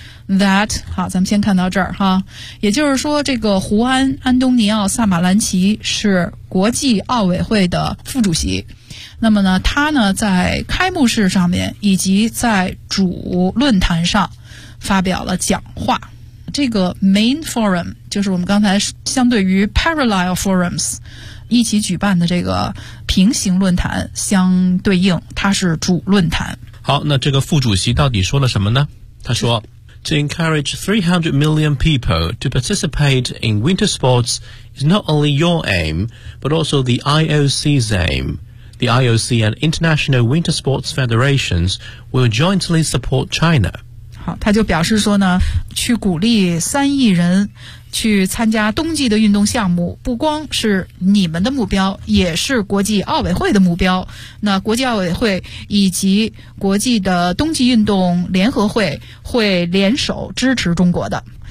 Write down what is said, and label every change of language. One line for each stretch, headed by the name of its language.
Chinese: that 好咱们先看到这儿哈也就是说这个胡安安东尼奥萨马兰奇是国际奥委会的副主席那么呢他呢在开幕式上面以及在主论坛上发表了讲话这个 main forum 就是我们刚才相对于 parallel forums 一起举办的这个平行论坛相对应它是主论坛好那这个副主席到底说了什么呢他说
English: To encourage 300 million people to participate in winter sports is not only your aim, but also the IOC's aim. The IOC and International Winter Sports Federations will jointly support China.
Chinese: 好，他就表示说呢，去鼓励三亿人去参加冬季的运动项目，不光是你们的目标，也是国际奥委会的目标。那国际奥委会以及国际的冬季运动联合会会联手支持中国的。